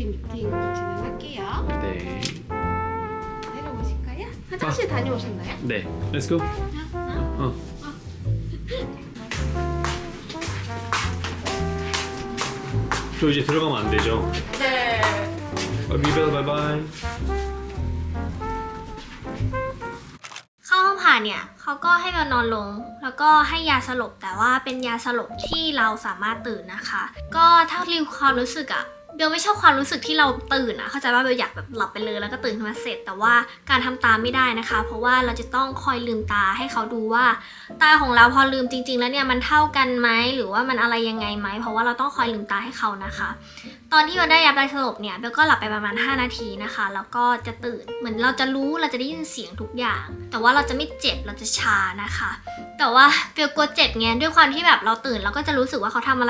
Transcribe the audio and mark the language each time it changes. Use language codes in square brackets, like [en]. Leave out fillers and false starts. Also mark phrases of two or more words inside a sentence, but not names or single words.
[ko] 루틴 진행할게요. 네. 내려오실까요? 화장실 다녀오셨나요? 네. [en] Let's go. [ko] 저 이제 들어가면 안 되죠? 네. 미벨 바이바이. [th] เข้าห้องผ่าเนี่ยเขาก็ให้เบลนอนลง แล้วก็ให้ยาสลบแต่ว่าเป็นยาสลบที่เราสามารถตื่นนะคะ ก็ถ้ารีวิวความรู้สึกอะเบลไม่ชอบ ความรู้สึกที่เราตื่นอะเข้าใจว่าเบลอยากแบบหลับไปเลยแล้วก็ตื่นขึ้นมาเสร็จ แต่ว่าการทำตามไม่ได้นะคะ เพราะว่าเราจะต้องคอยลืมตาให้เขาดูว่าตาของเราพอลืมจริง ๆ แล้วเนี่ยมันเท่ากันไหมหรือว่ามันอะไรยังไงไหมเพราะว่าเราต้องคอยลืมตาให้เขานะคะ ตอนที่เราได้ยาสลบเนี่ยเบลก็หลับไปประมาณ5 นาทีนะคะแล้วก็จะตื่นเหมือนเราจะรู้เราจะได้ยินเสียงทุกอย่าง แต่ว่าเราจะไม่เจ็บเราจะชานะคะ แต่ว่าเบลกลัวเจ็บไงด้วยความที่แบบเราตื่นเราก็จะรู้สึกว่าเขาทำอะไร